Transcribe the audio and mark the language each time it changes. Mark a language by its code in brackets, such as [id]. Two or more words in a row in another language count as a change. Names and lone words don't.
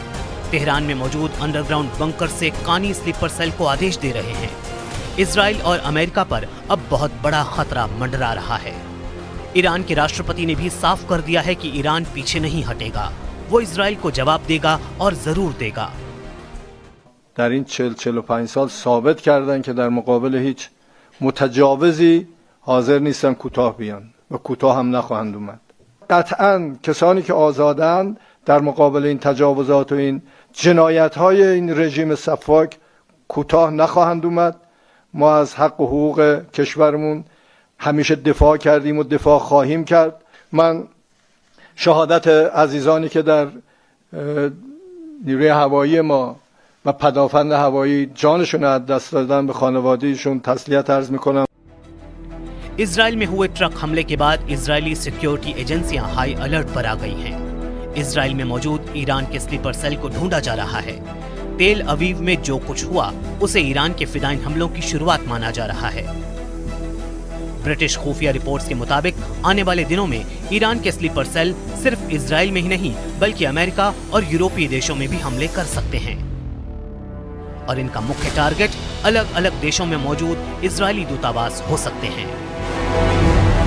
[hi] तेहरान में मौजूद अंडरग्राउंड बंकर से कानी [en] sleeper cell [hi] को आदेश दे रहे हैं। इजरायल और अमेरिका पर अब बहुत बड़ा खतरा मंडरा रहा है। ईरान के राष्ट्रपति ने भी साफ कर दिया है कि ईरान पीछे नहीं हटेगा, वो इजरायल को जवाब देगा और जरूर देगा। [fa] در این 40-45 سال ثابت کردن که در مقابل هیچ متجاوزی حاضر نیستن کوتاه بیان و کوتاه هم نخواهند اومد. قطعاً کسانی که آزادند در مقابل این تجاوزات و این جنایت‌های این رژیم سفاک کوتاه نخواهند اومد. ما از حق و حقوق کشورمون همیشه دفاع کردیم و دفاع خواهیم کرد. من شهادت عزیزانی که در نیروی هوایی ما و پدافند هوایی جانشون از دست دادن به خانواده‌شون تسلیت عرض میکنم. [hi] इजरायल में हुए ट्रक हमले के बाद इजरायली [en] security agencies high alert [hi] पर आ गई हैं। इजरायल में मौजूद ईरान के [en] sleeper cell [hi] को ढूंढा जा रहा है। तेल अवीव में जो कुछ हुआ उसे ईरान के फिदाइन हमलों की शुरुआत माना जा रहा है। ब्रिटिश खुफिया रिपोर्ट्स के मुताबिक आने वाले दिनों में ईरान के [en] sleeper cell [hi] सिर्फ इजराइल में ही नहीं बल्कि अमेरिका और यूरोपीय देशों में भी हमले कर सकते हैं और इनका मुख्य टारगेट अलग अलग देशों में मौजूद इजरायली दूतावास हो सकते हैं।